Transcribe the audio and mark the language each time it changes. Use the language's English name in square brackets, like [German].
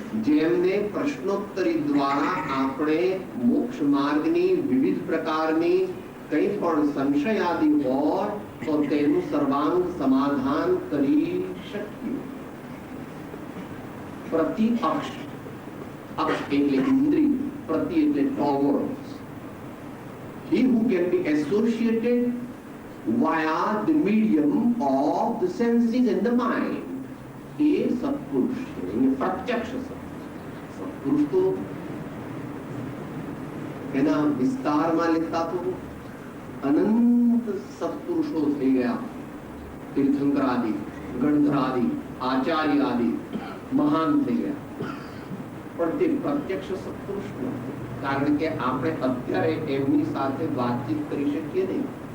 [Gujarati] જેમને પ્રશ્નોત્તરી દ્વારા આપણે મોક્ષ માર્ગની વિવિધ પ્રકારની કંઈ પણ સંશય આદિ હોય તો તેનું સર્વાંગ સમાધાન કરી શકીએ. પ્રતિ અક્ષ, અક્ષ એટલે ઇન્દ્રિય, પ્રતિ એટલે towards. [English] He who can be associated via the medium of the senses and the mind [Gujarati] એ સત્પુરુષ છે. પ્રત્યક્ષ સત્પુરુષ તો એના વિસ્તારમાં લેતા તો અનંત સત્પુરુષો થઈ ગયા. તીર્થંકર આદિ, ગણધર આદિ, આચાર્ય આદિ મહાન થઈ ગયા. પણ તે પ્રત્યક્ષ સત્પુરુષ નથી. કારણ કે આપણે અત્યારે એમની સાથે વાતચીત કરી શકીએ નહીં.